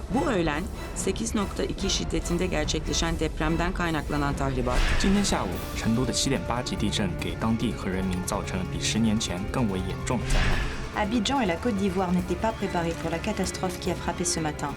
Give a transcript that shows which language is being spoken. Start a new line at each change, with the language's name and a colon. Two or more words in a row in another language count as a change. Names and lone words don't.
Turkish: öğlen 8.2 şiddetinde gerçekleşen depremden kaynaklanan tahribat.
Chinese: 今天下午，成都的7.8级地震给当地和人民造成了比10年前更为严重的灾难。
French: Abidjan et la Côte d'Ivoire n'étaient pas préparés pour la catastrophe qui a frappé ce matin.